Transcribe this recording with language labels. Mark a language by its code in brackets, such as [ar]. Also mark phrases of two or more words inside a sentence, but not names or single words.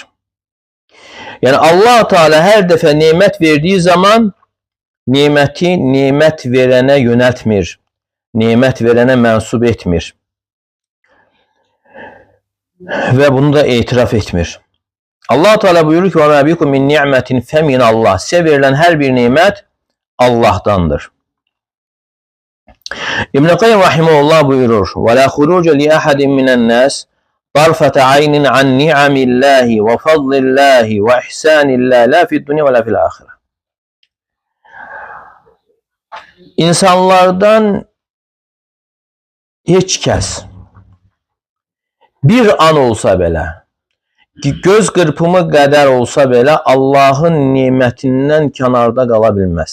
[az] Yəni, Allah Teala hər dəfə nemət verdiyi zaman neməti nemət verənə yönəltmir, nemət verənə mənsub etmir və bunu da etiraf etmir. Allah Teala buyurur ki: [ar] وَمَا بِكُمْ مِنْ نِعْمَةٍ فَمِنَ اللّٰهِ. [az] Sizə verilən hər bir nemət Allah'tandır. İbn-i Qayyim rahimehullah buyurur: [ar] وَلَا خُرُوجَ لِأَحَدٍ مِنَ النَّاسِ طَرْفَةَ عَيْنٍ عَنْ نِعَمِ اللّٰهِ وَفَضْلِ اللّٰهِ وَإِحْسَانِ اللّٰهِ لَا فِي الدُّنْيَا وَلَا فِي الْآخِرَةِ. [az] İnsanlardan heç kəs bir an olsa belə, göz qırpımı qədər olsa belə Allahın nemətindən kənarda qala bilməz.